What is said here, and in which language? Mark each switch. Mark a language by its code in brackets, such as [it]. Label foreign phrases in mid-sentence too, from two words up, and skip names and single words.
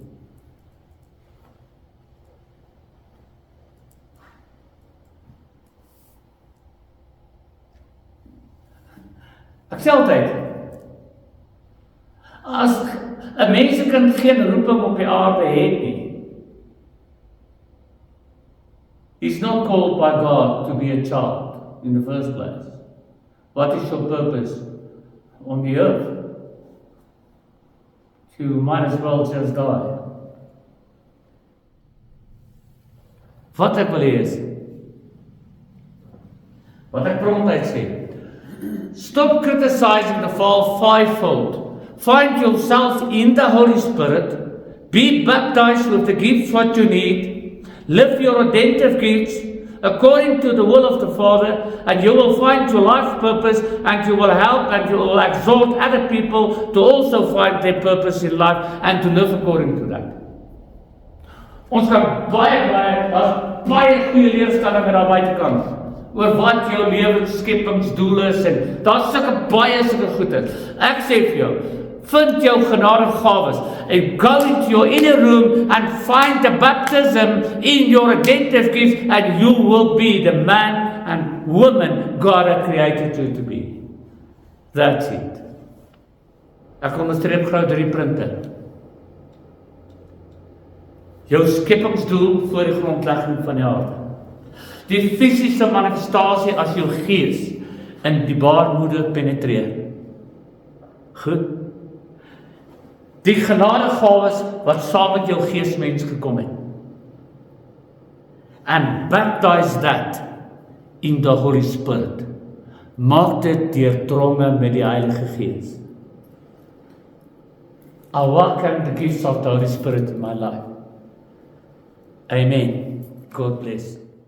[af] Ek sê altyd, as 'n mensekind geen roeping op die aarde het nie, [en] he's not called by God to be a child in the first place. What is your purpose on the earth? You might as well just die. [af] Wat ek wil hê is, wat ek prontheid sê, [en] stop criticizing the fall fivefold. Find yourself in the Holy Spirit. Be baptized with the gifts what you need. Live your redemptive gifts according to the will of the Father, and you will find your life purpose, and you will help and you will exhort other people to also find their purpose in life and to live according to that. [af] Ons kan baie goeie leerstellinge daar buitekant oor wat jou lewensskeppingsdoel is, en daar's sulke goeie. Ek sê vir jou, vind jou genadegawes [en] and go into your inner room and find the baptism in your redemptive gift, and you will be the man and woman God has created you to be. That's it. [af] Ek onderstreep gou 3 punte. Jou skeppingsdoel voor die grondlegging van die aarde. Die fisiese manifestasie as jou gees in die baarmoeder penetreer. Goed. Die genadegawes wat saam met jou geesmens gekom het. [en] And baptize that in the Holy Spirit. [af] Maak dit deurdronge met die Heilige Gees. [en] I welcome the gifts of the Holy Spirit in my life. Amen. God bless.